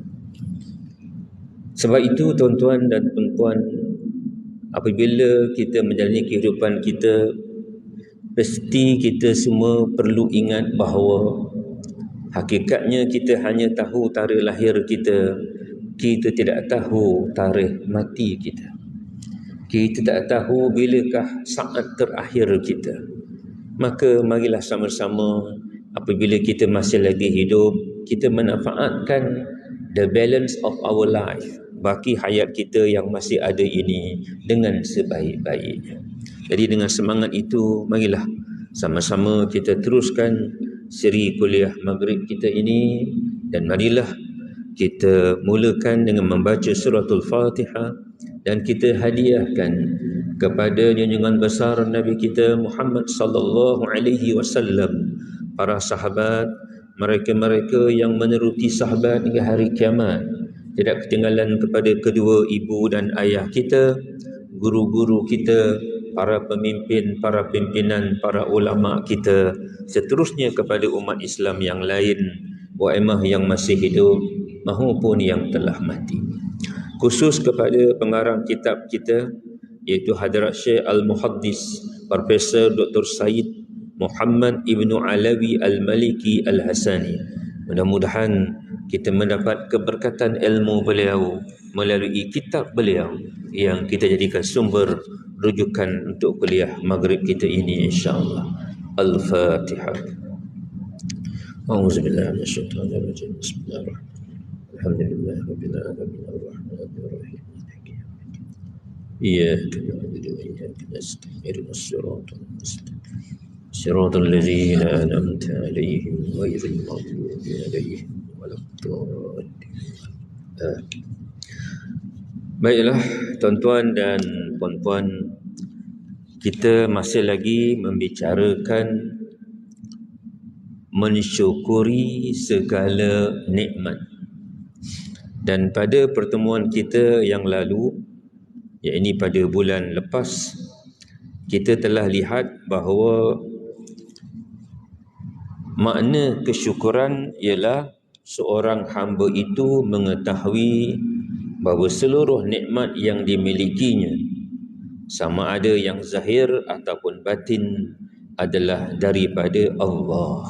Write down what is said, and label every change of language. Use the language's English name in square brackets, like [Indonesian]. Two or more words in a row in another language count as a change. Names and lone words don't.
[Malay] Sebab itu tuan-tuan dan puan-puan, apabila kita menjalani kehidupan kita, pasti kita semua perlu ingat bahawa hakikatnya kita hanya tahu tarikh lahir kita. Kita tidak tahu tarikh mati kita. Kita tak tahu bilakah saat terakhir kita. Maka marilah sama-sama, apabila kita masih lagi hidup, kita manfaatkan [English] the balance of our life, [Malay] baki hayat kita yang masih ada ini dengan sebaik-baiknya. Jadi dengan semangat itu, marilah sama-sama kita teruskan siri kuliah maghrib kita ini, dan marilah kita mulakan dengan membaca suratul Fatihah, dan kita hadiahkan kepada junjungan besar Nabi kita Muhammad [Arabic] صلى الله عليه وسلم, [Malay] para sahabat, mereka-mereka yang meneruti sahabat hingga hari kiamat. Tidak ketinggalan kepada kedua ibu dan ayah kita, guru-guru kita, para pemimpin, para pimpinan, para ulama kita, seterusnya kepada umat Islam yang lain, waimah yang masih hidup maupun yang telah mati. Khusus kepada pengarang kitab kita, iaitu Hadrat Syekh Al-Muhaddis Profesor Dr. Said Muhammad Ibnu Alawi Al-Maliki Al-Hasani. Mudah-mudahan kita mendapat keberkatan ilmu beliau melalui kitab beliau yang kita jadikan sumber rujukan untuk kuliah maghrib kita ini, [Arabic] إن شاء الله. [Malay] Al-Fatihah. [Arabic] أعوذ بالله من الشيطان الرجيم. بسم الله الرحمن الرحيم. الحمد لله رب العالمين الرحمن الرحيم. إياك نعبد وإياك نستعين. اهدنا الصراط المستقيم. صراط الذين أنعمت عليهم غير المغضوب عليهم ولا الضالين. [Malay] Baiklah tuan-tuan dan puan-puan, kita masih lagi membicarakan mensyukuri segala nikmat. Dan pada pertemuan kita yang lalu, iaitu pada bulan lepas, kita telah lihat bahawa makna kesyukuran ialah seorang hamba itu mengetahui bahawa seluruh nikmat yang dimilikinya, sama ada yang zahir ataupun batin, adalah daripada Allah.